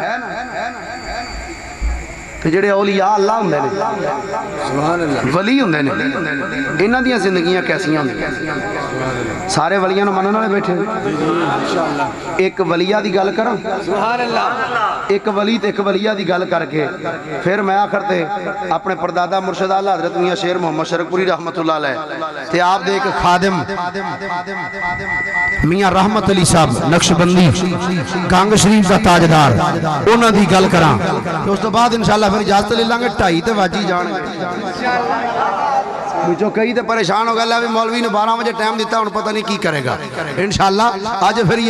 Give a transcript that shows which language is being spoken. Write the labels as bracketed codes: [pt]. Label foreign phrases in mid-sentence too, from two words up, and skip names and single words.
[pa] تے جہڑے اولیاء اللہ ہندے نے [ar] سبحان الله [pa] ولی ہندے نے انہاں دی زندگیاں کیسیاں ہندیاں سارے ولیاں نوں منن والے بیٹھے اک ولیا دی گل کراں [ar] سبحان الله [pa] اک ولی تے اک ولیا دی گل کر کے پھر میں آخر تے اپنے پردادا مرشد اعلیٰ حضرت میاں شیر محمد شرقپوری [ar] رحمة الله عليه [pa] تے آپ دے اک خادم میاں رحمت علی صاحب نقشبندی گنگ شریف دا تاجدار انہاں دی گل کراں تے اس توں بعد ان شاء اللہ پھر اجازت لے لاں گے 2:30 تے واجی جان گے جو کئی تو پریشان ہو گیا بھی مولوی نے 12 بجے ٹائم دتا ہوں پتا نہیں کی کرے گا ان شاء اللہ اج پھر یا